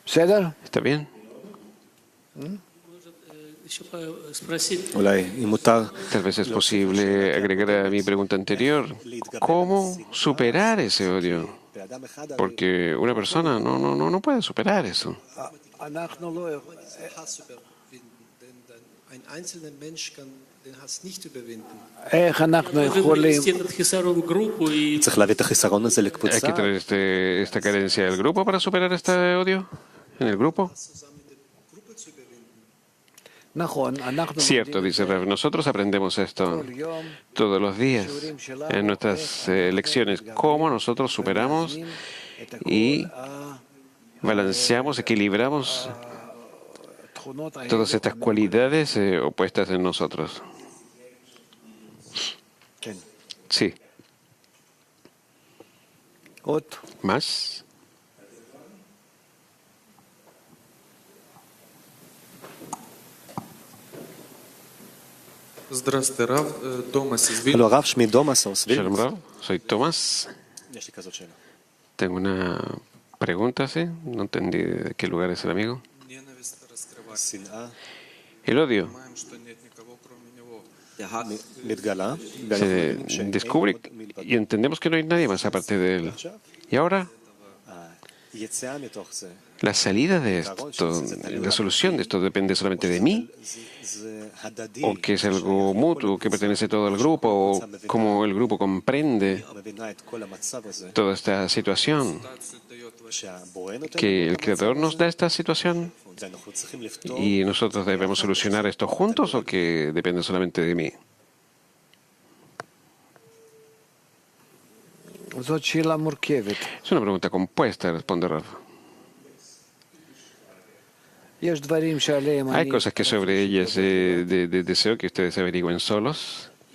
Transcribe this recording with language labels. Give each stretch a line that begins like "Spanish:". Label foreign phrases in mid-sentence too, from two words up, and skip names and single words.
Spanish: ¿Está bien? Tal vez es posible agregar a mi pregunta anterior, ¿cómo superar ese odio? Porque una persona no puede superar eso.
German: Hass überwinden, denn ein einzelner Mensch kann den Hass nicht überwinden.
Hebrew: צריך להביא את החיסרון הזה
Spanish: ¿Hay que
Hebrew: לקבוצה.
Spanish: traer esta carencia al grupo para superar este odio? ¿En el grupo?
German: Zusammen in der Gruppe zu überwinden.
Spanish: Cierto, dice Rav. Nosotros aprendemos esto todos los días en nuestras lecciones. Cómo nosotros superamos y balanceamos, equilibramos todas estas cualidades opuestas en nosotros. Sí. ¿Más?
Russian: Здравствуйте, Рав. Томас из
Hebrew: הלו, הרב שמי דומאס
Spanish: Shalom Rav, soy Tomás.
Hebrew: יש לי כזאת שאלה.
Spanish: Tengo una pregunta, ¿sí? No entendí de qué lugar es el amigo.
Russian: Ненависть раскрывать.
Hebrew: שנאה
Spanish: El odio
Russian: Понимаем, что нет никого, кроме него.
Hebrew: מתגלה.
Spanish: se descubre y entendemos que no hay nadie más aparte de él. Y ahora,
Hebrew: היציאה מתוך זה,
Spanish: la salida de esto, la solución de esto depende solamente de mí,
Hebrew: זה הדדי.
Spanish: o que es algo mutuo, que pertenece todo al grupo, o cómo el grupo comprende
Hebrew: מבינה את כל המצב הזה,
Spanish: toda esta situación,
Hebrew: שהבורא נותן,
Spanish: que el Creador nos da esta situación
Hebrew: ואנחנו צריכים לפתור.
Spanish: y nosotros debemos solucionar esto juntos, o que depende solamente de mí. Es una pregunta compuesta, responde Rav. Hay cosas que sobre ellas deseo que ustedes averigüen solos.